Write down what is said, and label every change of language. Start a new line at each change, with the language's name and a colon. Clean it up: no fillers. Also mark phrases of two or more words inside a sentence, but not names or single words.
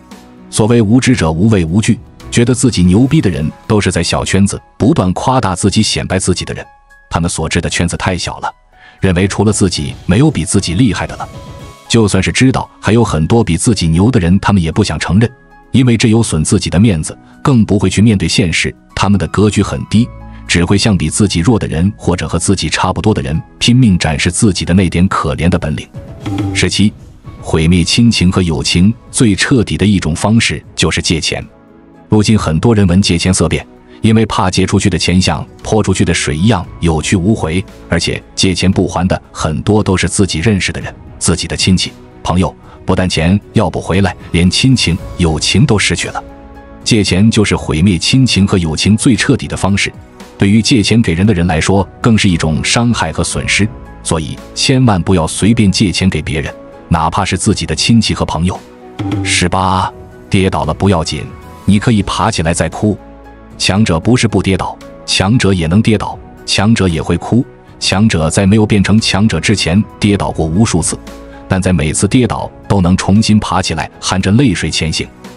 Chinese: 所謂無知者無畏無懼，覺得自己牛逼的人都是在小圈子不斷誇大自己顯擺自己的人，他們所知的圈子太小了，認為除了自己沒有比自己厲害的了。就算是知道還有很多比自己牛的人，他們也不想承認，因為這有損自己的面子，更不會去面對現實。他們的格局很低，只會向比自己弱的人或者和自己差不多的人拼命展示自己的那點可憐的本領。17，毀滅親情和友情最徹底的一種方式就是借錢。如今很多人聞借錢色變，因為怕借出去的錢像潑出去的水一樣有去無回，而且借錢不還的很多都是自己認識的人，自己的親戚朋友，不但錢要不回來，連親情友情都失去了。借錢就是毀滅親情和友情最徹底的方式，對於借錢給人的人來說更是一種傷害和損失，所以千萬不要隨便借錢給別人，哪怕是自己的親戚和朋友。18，跌倒了不要緊，你可以爬起來再哭。強者不是不跌倒，強者也能跌倒，強者也会哭，强者在沒有變成強者之前跌倒過無數次，但在每次跌倒都能重新爬起來，含着淚水前行。